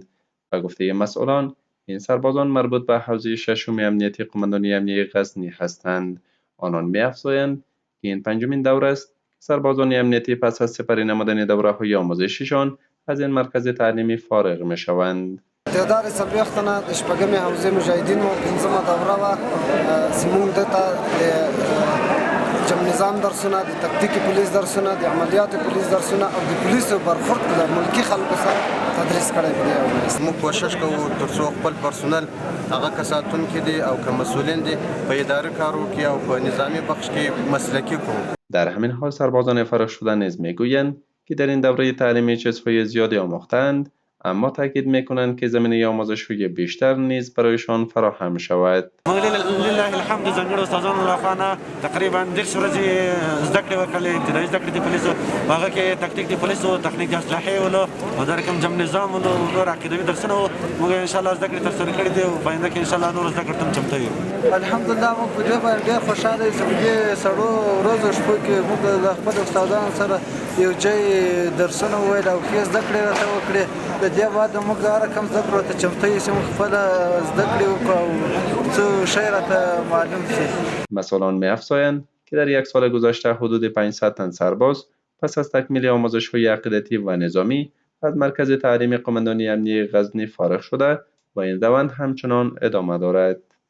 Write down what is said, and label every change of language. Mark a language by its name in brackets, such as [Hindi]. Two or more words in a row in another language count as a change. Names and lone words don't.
[Persian] به گفته مسئولان، این سربازان مربوط به حوزه ششم امنیتی قماندانی امنیتی غزنی هستند. آنان می‌افزایند که این پنجمین دوره است سربازان امنیتی پس از سپری نمودن دوره‌های آموزشیشان از این مرکز تعلیمی فارغ می‌شوند. [Pashto] تعداد څلوېښت تنه د شپږمې حوزې مجاهدینو پنځمه دوره وه. زموږ دلته د جم نظام درسونه، د تکتیکي پولیس درسونه، د عملیاتو پولیس درسونه او د پولیسو برخورد د ملکي خلکو سره تدریس کړی دی. موږ کوشش کوو ترڅو خپل پرسونل هغه کساتونکي دي او که مسئولین دي په اداري کارو کې او په نظامی بخش کې مسلکي کړو. [Persian] در همین حال سربازان فارغ شده نیز میگویند که در این دوره تعلیمی چیزهای زیادی آموختند، اما تاکید میکنند که زمینه آموزش‌های بیشتر نیز برایشان فراهم شود. [Arabic] لله الحمد [Pashto] ځانګړو استادانو لخوا نه تقریبا 10 ورځې زده کړې وکړلې. ابتدایي زده کړې د پولیسو هغه کې تکتیک د پولیسو، تخنیک د اسلحې ولو او دا رقم جم نظام ولو نور عقیدوي درسونه وو. موږ [Arabic] ان شاء الله [Pashto] زده کړې ترسره کړې دي او په آینده کې [Arabic] ان شاء الله [Pashto] نور زده کړې ته چمتو یو. الحمدلله موږ په دې باندې ډېر خوشاله یو چې په دې سړو ورځو شپو کې موږ د خپل استادانو سره یو ځای درسونه وویل او ښې زده کړې راته وکړې. د دې بعد موږ هر رقم زده کړو ته چمتو یو چې موږ خپله زده کړې وکړو او څه شی راته معلوم شي. [Persian] مسئولان می‌افزایند که در یک سال گذشته حدود 500 تن سرباز پس از تکمیل آموزش‌های عقیدتی و نظامی از مرکز تعلیمی قماندانی امنیتی غزنی فارغ شده و این روند همچنان ادامه دارد.